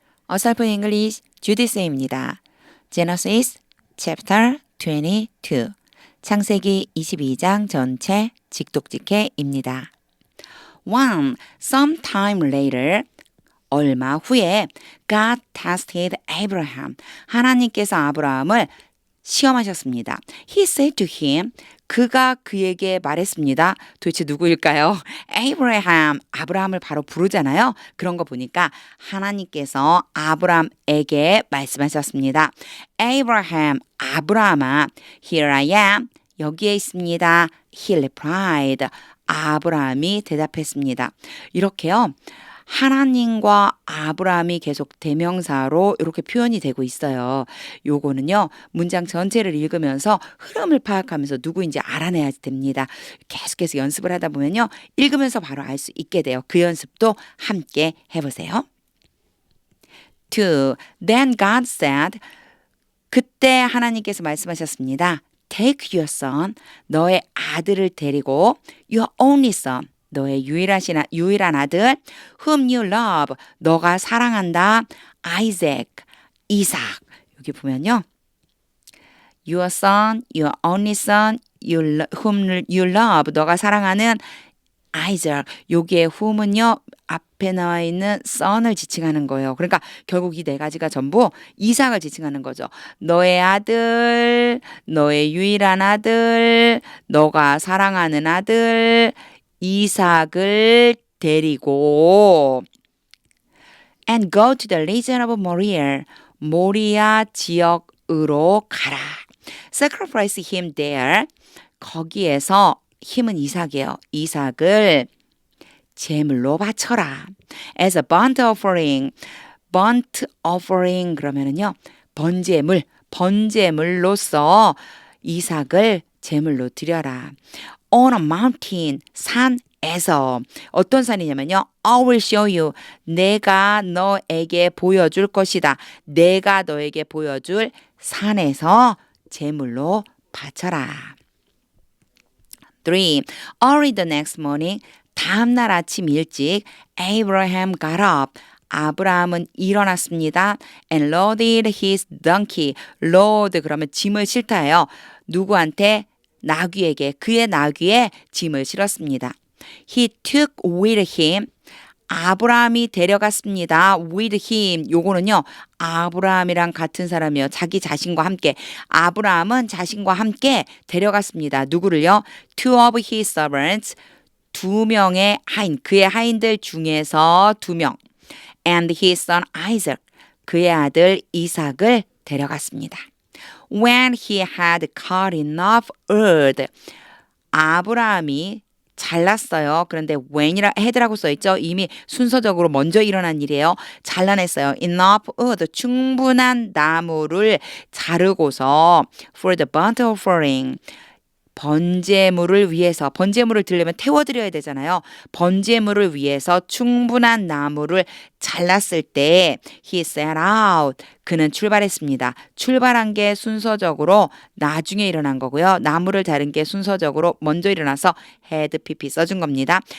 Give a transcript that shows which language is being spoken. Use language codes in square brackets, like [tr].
[ko] 어설픈 English 주디쌤입니다. [en] Genesis chapter 22 [ko] 창세기 22장 전체 직독직해입니다. [en] Sometime later [ko] 얼마 후에 [en] God tested Abraham [ko] 하나님께서 아브라함을 시험하셨습니다. [en] He said to him [ko] 그가 그에게 말했습니다. 도대체 누구일까요? Abraham, 아브라함을 바로 부르잖아요. 그런 거 보니까 하나님께서 아브라함에게 말씀하셨습니다. [en] Abraham, [ko] 아브라함아, [en] here I am, [ko] 여기에 있습니다. [en] He replied, [ko] 아브라함이 대답했습니다. 이렇게요. 하나님과 아브라함이 계속 대명사로 이렇게 표현이 되고 있어요. 요거는요, 문장 전체를 읽으면서 흐름을 파악하면서 누구인지 알아내야 됩니다. 계속해서 연습을 하다 보면요, 읽으면서 바로 알 수 있게 돼요. 그 연습도 함께 해보세요. 2. [en] Then God said, [ko] 그때 하나님께서 말씀하셨습니다. [en] Take your son, [ko] 너의 아들을 데리고, [en] your only son, [ko] 너의 유일한 아들, [en] whom you love, [ko] 너가 사랑한다, [en] Isaac, 이삭. [ko] 여기 보면요. [en] Your son, your only son, whom you love, [ko] 너가 사랑하는 [en] Isaac. [ko] 여기에 whom은요. 앞에 나와 있는 son을 지칭하는 거예요. 그러니까 결국 이 네 가지가 전부 이삭을 지칭하는 거죠. 너의 아들, 너의 유일한 아들, 너가 사랑하는 아들, 이삭을 데리고 [en] and go to the region of Moriah, [ko] 모리아 지역으로 가라. [en] Sacrifice him there. [ko] 거기에서 힘은 이삭이에요. 이삭을 제물로 바쳐라. [en] As a burnt offering. [ko] burnt offering 그러면은요. 번제물로서 이삭을 제물로 드려라. [en] On a mountain, [ko] 산에서. 어떤 산이냐면요. [en] I will show you. [ko] 내가 너에게 보여줄 것이다. 내가 너에게 보여줄 산에서 제물로 바쳐라. 3. [en] Early the next morning, [ko] 다음날 아침 일찍 [en] Abraham got up. [ko] 아브라함은 일어났습니다. [en] And loaded his donkey. [ko] load 그러면 짐을 싣다예요. 누구한테? 나귀에게, 그의 나귀에 짐을 실었습니다. [en] He took with him. [ko] 아브라함이 데려갔습니다. [en] with him. [ko] 요거는요. 아브라함이랑 같은 사람이요. 자기 자신과 함께. 아브라함은 자신과 함께 데려갔습니다. 누구를요? [en] Two of his servants. [ko] 2명의 하인. 그의 하인들 중에서 2명. [en] And his son Isaac. [ko] 그의 아들 이삭을 데려갔습니다. [en] When he had cut enough earth. [ko] 아브라함이 잘랐어요. 그런데 when이라 had라고 써있죠. 이미 순서적으로 먼저 일어난 일이에요. 잘라냈어요. [en] Enough earth. [ko] 충분한 나무를 자르고서 [en] for the burnt offering. [ko] 번제물을 위해서, 번제물을 드리려면 태워드려야 되잖아요. 번제물을 위해서 충분한 나무를 잘랐을 때 [en] he set out. [ko] 그는 출발했습니다. 출발한 게 순서적으로 나중에 일어난 거고요. 나무를 자른 게 순서적으로 먼저 일어나서 had pp 써준 겁니다.